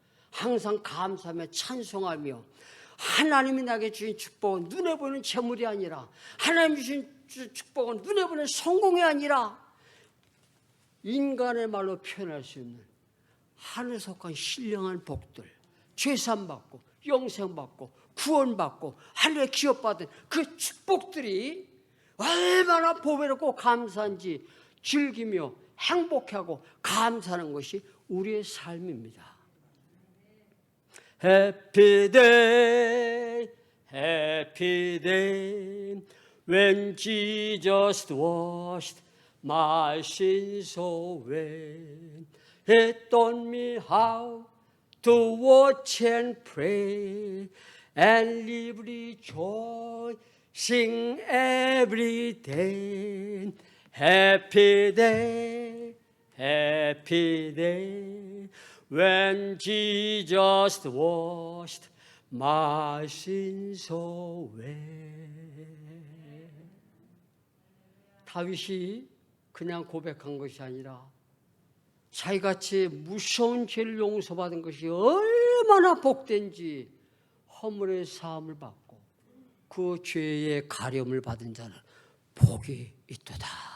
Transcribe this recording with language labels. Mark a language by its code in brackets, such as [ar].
[ko] 항상 감사하며 찬송하며, 하나님이 나에게 주신 축복은 눈에 보이는 재물이 아니라, 하나님이 주신 축복은 눈에 보이는 성공이 아니라 인간의 말로 표현할 수 있는 하늘에 속한 신령한 복들, 죄산받고 영생받고 구원받고 하늘에 기업받은 그 축복들이 얼마나 보배롭고 감사한지 즐기며 행복하고 감사하는 것이 우리의 삶입니다. [en] Happy day, happy day, when Jesus washed my sins away. He taught me how to watch and pray and live rejoicing every day. Happy day, happy day, when Jesus washed my sins away. [ko] 다윗이 그냥 고백한 것이 아니라 자기같이 무서운 죄를 용서받은 것이 얼마나 복된지 허물의 사함을 받고 그 죄의 가려움을 받은 자는 복이 있도다.